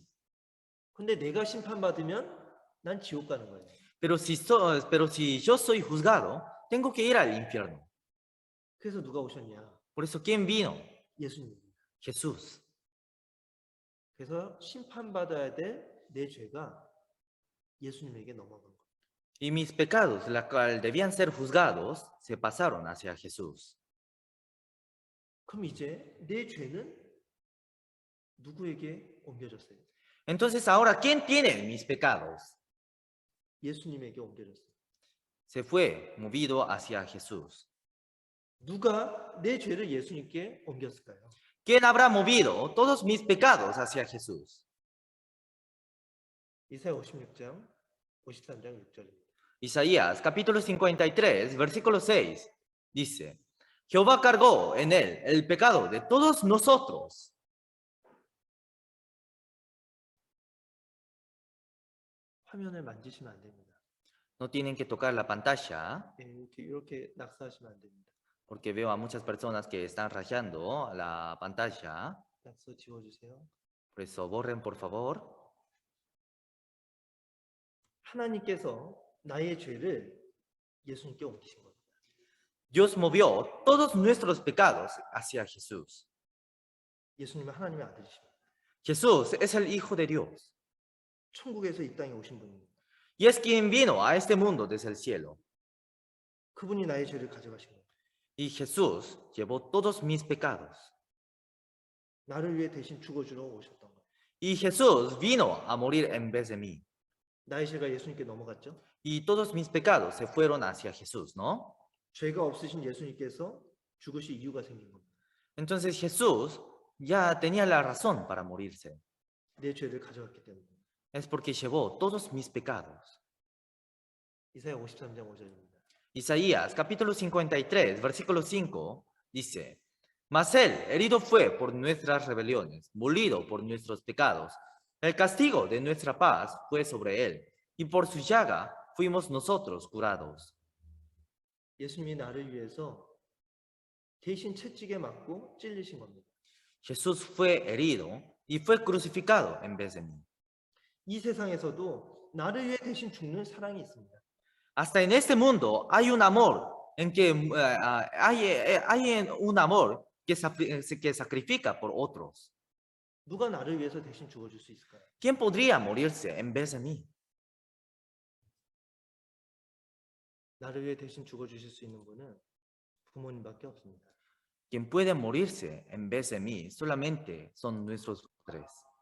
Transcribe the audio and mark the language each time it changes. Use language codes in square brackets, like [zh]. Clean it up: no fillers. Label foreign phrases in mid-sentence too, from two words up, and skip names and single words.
[ko] 근데 내가 심판받으면 난 지옥 가는 거예요. [es] Pero si yo soy juzgado, tengo que ir al infierno. [ko] 그래서 누가 오셨냐? [es] Por eso, ¿quién vino? [ko] 예수님입니다. [es] Jesús. [ko] 그래서 심판받아야 될 내 죄가 예수님에게 넘어간 거예요. [es] Y mis pecados, la cual debían ser juzgados, se pasaron hacia Jesús. [ko] 그럼 이제 내 죄는 누구에게 옮겨졌어요? [es] Entonces, ahora, ¿quién tiene mis pecados? [ko] 예수님에게 옮겨졌어요. [es] Se fue movido hacia Jesús. [ko] 누가 내 죄를 예수님께 옮겼을까요? [es] ¿Quién habrá movido todos mis pecados hacia Jesús? [ko] 이사야 56장 53장 6절입니다. [es] Isaías, capítulo 53, versículo 6, dice, Jehová cargó en él el pecado de todos nosotros. [ko] 화면을 만지시면 안 됩니다. [es] No tienen que tocar la pantalla, [ko] 예, 이렇게 낙서하시면 안 됩니다. [es] porque veo a muchas personas que están rayando la pantalla. [ko] 낙서 지워주세요. [es] Por eso, borren, por favor. [ko] 하나님께서 나의 죄를 예수님께 옮기신 겁니다. [es] Dios movió todos nuestros pecados hacia Jesús. [ko] 예수님은 하나님의 아들이십니다. [es] Jesús es el Hijo de Dios [ko] 천국에서 이 땅에 오신 분입니다. [es] y es quien vino a este mundo desde el cielo. [ko] 그분이 나의 죄를 가져가신 겁니다. [es] Y Jesús llevó todos mis pecados. [ko] 나를 위해 대신 죽어주러 오셨던 거예요. [es] Y Jesús vino a morir en vez de mí. [ko] 나의 죄가 예수님께 넘어갔죠. [es] Y todos mis pecados se fueron hacia Jesús, ¿no? [ko] 죄가 없으신 예수님께서 죽으실 이유가 생긴 겁니다. [es] Entonces Jesús ya tenía la razón para morirse. [ko] 내 죄를 가져갔기 때문에. [es] Es porque llevó todos mis pecados. [ko] 이사야 53장 5절입니다. [es] Isaías, capítulo 53, versículo 5, dice, Mas él herido fue por nuestras rebeliones, molido por nuestros pecados. El castigo de nuestra paz fue sobre él, y por su llaga fuimos nosotros curados. [ko] 예수님이 나를 위해서 대신 채찍에 맞고 찔리신 겁니다. [es] Jesús fue herido y fue crucificado en vez de mí. [ko] 이 세상에서도 나를 위해 대신 죽는 사랑이 있습니다. [es] Hasta en este mundo hay un amor en que hay un amor que sacrifica por otros. [ko] 누가 나를 위해서 대신 죽어줄 수 있을까요? [es] ¿Quién podría morirse en vez de mí? [ko] 나를 위해 대신 죽어주실 수 있는 분은 부모님밖에 없습니다. [es] Quien puede morirse en vez de mí solamente son nuestros padres.